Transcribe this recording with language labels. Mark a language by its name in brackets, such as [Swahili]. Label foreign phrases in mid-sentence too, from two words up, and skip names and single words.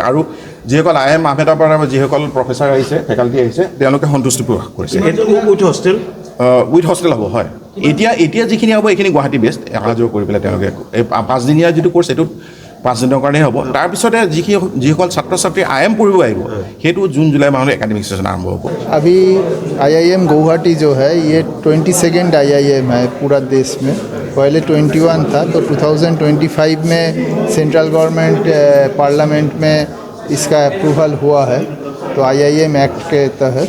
[Assamese] আৰু যিসকল IIM আহমেদাবাদৰ যিসকল প্ৰফেচাৰ আহিছে, ফেকাল্টি আহিছে, তেওঁলোকে সন্তুষ্টি প্ৰকাশ কৰিছে। [English] with hostel [Assamese] হ'ব। হয়, এতিয়া যিখিনি হ'ব এইখিনি গুৱাহাটী বেষ্ট অহা যোৱা কৰি পেলাই তেওঁলোকে এই 5দিনীয়া যিটো কোৰ্চ, এইটোত 5 দিনৰ কাৰণেই হ'ব। তাৰপিছতে যিসকল ছাত্ৰ ছাত্ৰী IIM পঢ়িব আহিব, সেইটো জুন জুলাই মাহত একাডেমিক ছেশ্যন আৰম্ভ হ'ব। [Hindi] अभी IIM गुवाहाटी जो है ये 22nd IIM है पूरा देश में। पहले 21 था, तो 2025 में [English] central government parliament [Hindi] में इसका अप्रूवल हुआ है, तो IIM एक्ट के तहत।